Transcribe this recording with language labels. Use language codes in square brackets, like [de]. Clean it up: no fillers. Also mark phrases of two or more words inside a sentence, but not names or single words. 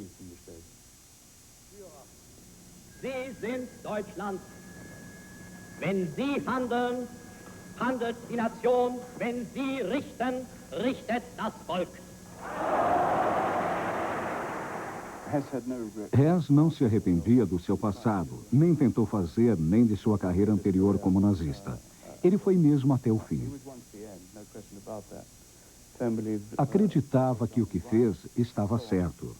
[de] Sie sind Deutschland. Wenn Sie handeln, handelt die Nation. Wenn Sie richten, richtet das Volk. [pt] Hess não se arrependia do seu passado, nem tentou fazer, nem de sua carreira anterior como nazista. Ele foi mesmo até o fim. Acreditava que o que fez estava certo.